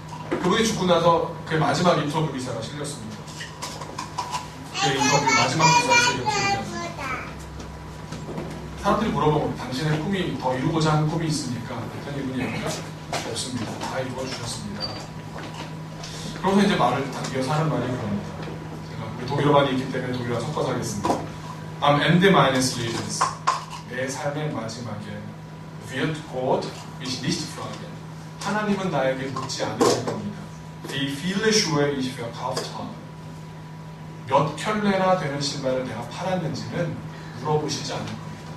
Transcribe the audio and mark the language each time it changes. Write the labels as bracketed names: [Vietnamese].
[Korean] 그분이 죽고 나서 그의 마지막 인터뷰 기사가 실렸습니다. 그 인터뷰 마지막 기사에서 이렇게 얘기합니다. 사람들이 물어보고 당신의 꿈이 더 이루고자 하는 꿈이 있습니까? 그랬더니 이분이 얘기가 없습니다. 다 이루어주셨습니다. 그러면서 이제 말을 다 이어서 하는 말이 그럽니다. 제가 독일어반이 있기 때문에 독일어 섞어서 하겠습니다. [German] Am Ende meines Lebens, [Korean] 내 삶의 마지막에 [German] wird Gott mich nicht fragen. [Korean] 하나님은 나에게 묻지 않으실 겁니다. [German] Wie viele Schuhe ich verkauft habe. [Korean] 몇 켤레나 되는 신발을 내가 팔았는지는 물어보시지 않을 겁니다.